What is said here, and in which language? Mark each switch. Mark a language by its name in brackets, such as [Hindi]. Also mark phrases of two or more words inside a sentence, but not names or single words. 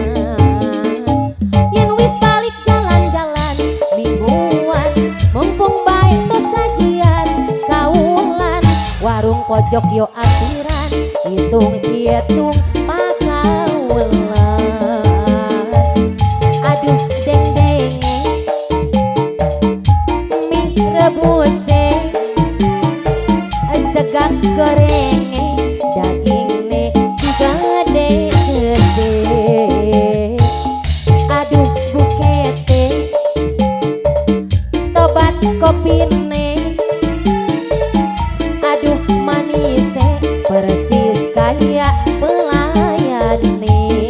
[Javanese] Yen wis balik jalan-jalan mingguan mumpung bae tos gajian kaulan warung pojok yo ampiran hitung pakaulan. Aduh deng-denge mie rebuse segap goreng dagingnya juga gede-gede. Aduh bukete tobat kopine aduh manise [Indonesian] persis kayak pelayani.